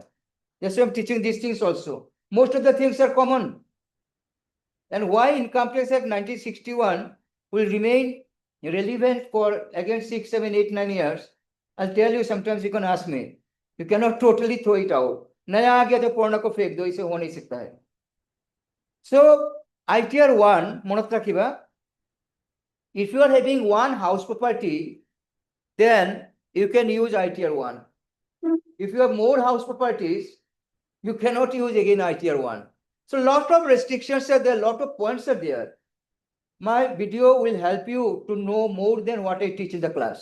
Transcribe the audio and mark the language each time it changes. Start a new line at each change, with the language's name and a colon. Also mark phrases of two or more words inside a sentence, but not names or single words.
English: That's why I'm teaching these things also. Most of the things are common. And why income tax act 1961 will remain relevant for again 6, 7, 8, 9 years. I'll tell you, sometimes you can ask me. You cannot totally throw it out.
Hindi: नया आ गया तो पुराना को फेंक दो, इसे हो नहीं सकता है.
Assamese: So ITR 1 মনত রাখিবা,
English: if you are having one house property, then you can use ITR 1. If you have more house properties, you cannot use again ITR 1. So lot of restrictions are there, lot of points are there. My video will help you to know more than what I teach in the class.